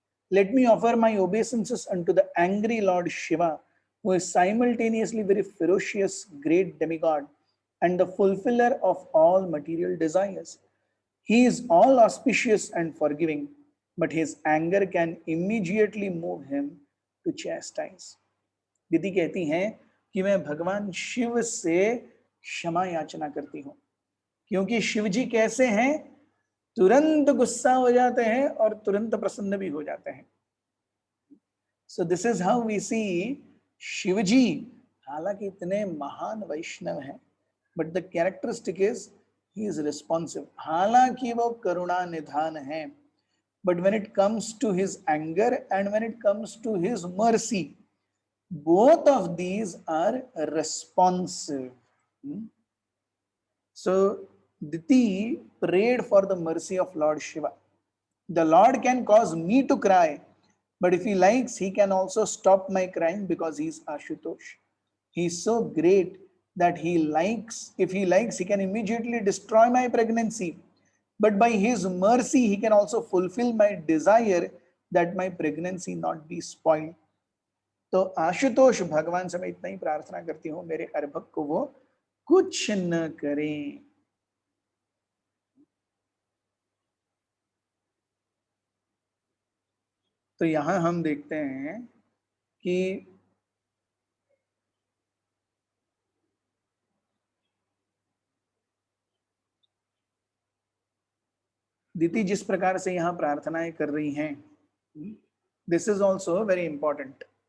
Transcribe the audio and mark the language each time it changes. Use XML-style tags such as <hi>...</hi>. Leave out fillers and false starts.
<en>Let me offer my obeisances unto the angry Lord Shiva, who is simultaneously very ferocious, great demigod, and the fulfiller of all material desires. He is all auspicious and forgiving, but his anger can immediately move him to chastise.</en> <hi>दीदी कहती हैं कि मैं भगवान शिव से क्षमा याचना करती हूँ, क्योंकि शिव जी कैसे हैं, तुरंत गुस्सा हो जाते हैं और तुरंत प्रसन्न भी हो जाते हैं।</hi> <en>so this is how we see Shivji,</en> <hi>हालांकि इतने महान वैष्णव हैं,</hi> <en>But the characteristic is he is responsive.</en> <hi>हालांकि वो करुणा निधान है,</hi> <en>But when it comes to his anger and when it comes to his mercy, both of these are responsive. So Diti prayed for the mercy of Lord Shiva. The Lord can cause me to cry, but if he likes, he can also stop my crying, because he is Ashutosh. He is so great that he likes, if he likes, he can immediately destroy my pregnancy. But by his mercy, he can also fulfill my desire that my pregnancy not be spoiled.</en> <hi>तो आशुतोष भगवान से मैं इतना ही प्रार्थना करती हूँ, मेरे अर्भक को वो कुछ न करें। तो यहां हम देखते हैं कि दीति जिस प्रकार से यहाँ प्रार्थनाएं कर रही हैं,</hi> <en>This is also very important.</en>